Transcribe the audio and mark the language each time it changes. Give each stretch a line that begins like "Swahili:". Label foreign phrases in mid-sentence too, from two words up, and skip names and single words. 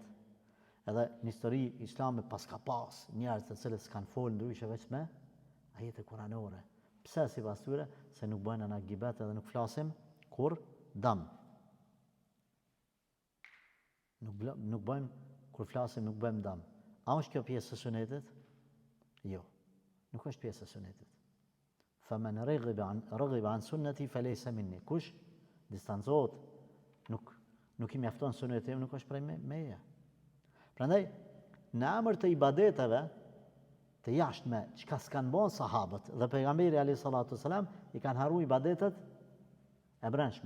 Albanian: Edhe në histori islame pas ka pas njerëz të cilët s'kan folë ndryshe veç me ajete kuranore. Pse sipas tyre? Se nuk bëjnë ana gibet edhe nuk flasim kur dëm. Nuk bëjmë kur flasim, nuk bëjmë dëm. A është kjo pjesë e sunetit? Jo, nuk është pjesë e sunetit.
Arabic: فمن رغب عن سنتي فليس مني.
Albanian: Kush distancohet, nuk i mjafton suneti, nuk është prej meje. Prandaj, në emër të ibadeteve të jashtme, çka s'kan bën sahabët dhe pejgamberi
Arabic: عليه الصلاة والسلام
Albanian: i kanë harru ibadetet e brendshme.